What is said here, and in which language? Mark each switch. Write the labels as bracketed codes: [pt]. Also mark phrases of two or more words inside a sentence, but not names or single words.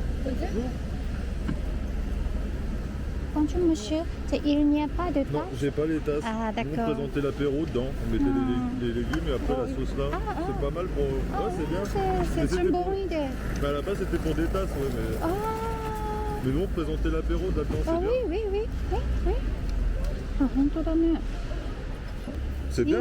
[fr] Bonjour monsieur, il n'y a pas de tasse? Non, j'ai pas les tasses. Ah, Nous, on d'accord. présentait l'apéro dedans. On mettait les légumes et après la sauce là. C'est pas mal pour. Ouais, c'est bien. Mais C'est c'était une pour- bonne idée. Mais à la base, c'était pour des tasses, ouais. Ah, Mais nous, on présentait l'apéro là-dedans, c'est ah bien. oui. [ja] Ah, 本当だね。 [fr] C'est [ja] いい [fr] bien. Hein.